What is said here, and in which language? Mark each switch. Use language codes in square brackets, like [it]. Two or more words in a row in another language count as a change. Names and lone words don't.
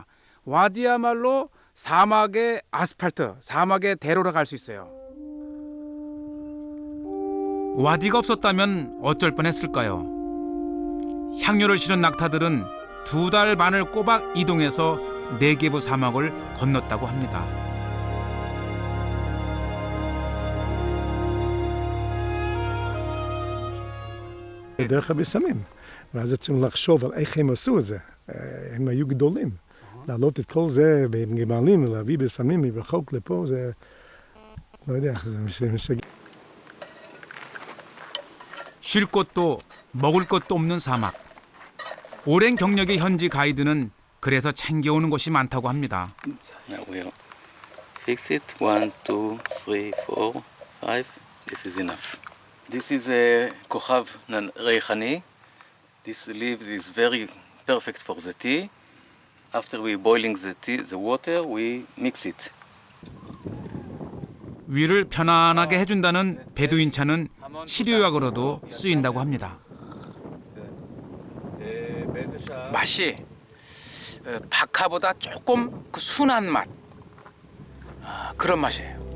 [ko] 와디야말로 사막의 아스팔트, 사막의 대로로 갈 수 있어요. 와디가 없었다면 어쩔 뻔했을까요? 향료를 실은 낙타들은 2달 반을 꼬박 이동해서 네게브 사막을 건넜다고 합니다. [he] דרך הבשמים. ואז צריכים לחשוב על איך הם עשו את זה. הם היו גדולים. להעלות את כל זה בגמלים ולהביא בשמים מרחוק לפה, זה... לא יודע, זה משגע. [ko] 쉴 곳도 먹을 것도 없는 사막. 오랜 경력의 현지 가이드는 그래서 챙겨오는 것이 많다고 합니다. [en] Now we'll fix it. 1, 2, 3, 4, 5. This is enough. This is a [he] כוכב ריחני. [en] This leaf is very perfect for the tea. After we boiling the water, we mix it. [ko] 위를 편안하게 해준다는 베두인 차는 치료약으로도 쓰인다고 합니다. 맛이 박하보다 조금 그 순한 맛, 그런 맛이에요.